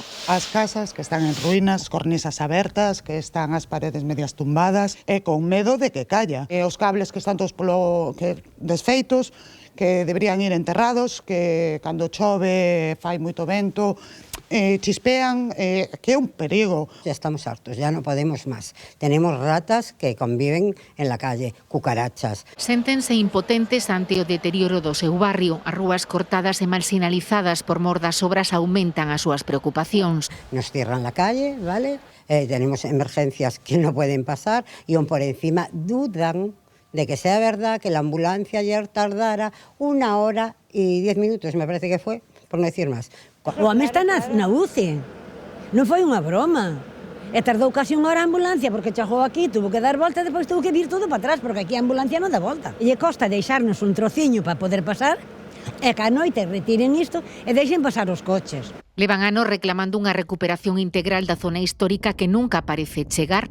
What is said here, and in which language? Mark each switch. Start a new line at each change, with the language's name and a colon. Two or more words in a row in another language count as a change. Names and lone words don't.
Galician: As casas que están en ruínas, cornisas abertas, que están as paredes medias tumbadas e con medo de que calla. E os cables que están todos desfeitos, que deberían ir enterrados, que cando chove fai moito vento, chispean, que é un perigo.
Spanish: Ya estamos hartos, ya no podemos más. Tenemos ratas que conviven en la calle, cucarachas.
Galician: Séntense impotentes ante o deterioro do seu barrio. As rúas cortadas e mal sinalizadas por mor das obras aumentan as súas preocupacións.
Spanish: Nos cierran la calle, ¿vale? Tenemos emergencias que no pueden pasar y aún por encima dudan de que sea verdad que la ambulancia ayer tardara 1 hora y 10 minutos, me parece que fue, por no decir más.
Galician: O home está na UCI, non foi unha broma. E tardou casi 1 hora a ambulancia porque chegou aquí, tuvo que dar volta e depois tuvo que vir todo para atrás porque aquí a ambulancia non dá volta. E costa deixarnos un trociño para poder pasar e que a noite retiren isto e deixen pasar os coches. Levan anos reclamando unha recuperación integral da zona histórica que nunca parece chegar.